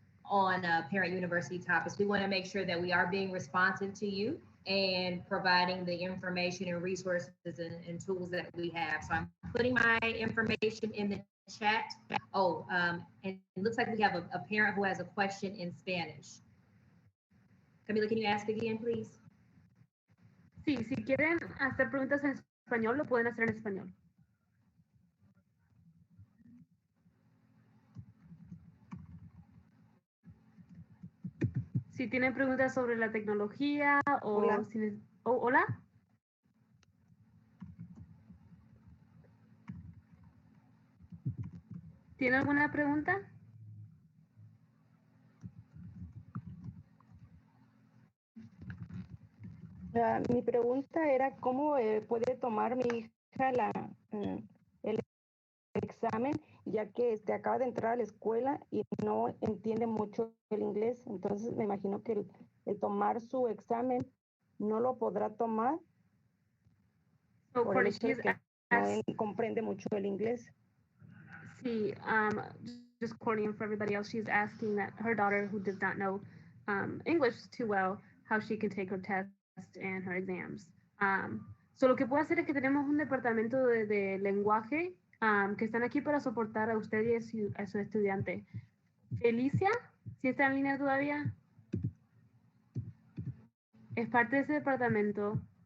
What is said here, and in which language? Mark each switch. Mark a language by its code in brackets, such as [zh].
[en] on Parent University topics. We want to make sure that we are being responsive to you and providing the information and resources and tools that we have. So I'm putting my information in the chat. Oh, and it looks like we have a parent who has a question in Spanish. Camila, can you ask again, please? [es] Sí, si quieren hacer preguntas en español, lo pueden hacer en español. Si tienen preguntas sobre la tecnología o Hola. si hola. ¿Tiene alguna pregunta? Mi pregunta era cómo puede tomar mi hija el examen, ya que acaba de entrar a la escuela y no entiende mucho el inglés. Entonces me imagino que el tomar su examen no lo podrá tomar [en] So [es] por el [en] Courtney, [es] hecho de [en] she's [es] que no comprende mucho el inglés. [en] Sí, just Courtney and for everybody else, she's asking that her daughter, who does not know English too well, how she can take her test and her exams. [es] So lo que puedo hacer es que tenemos un departamento de lenguaje que están aquí para soportar a usted y a su estudiante. Felicia, ¿sí está en línea todavía? Es parte de ese departamento.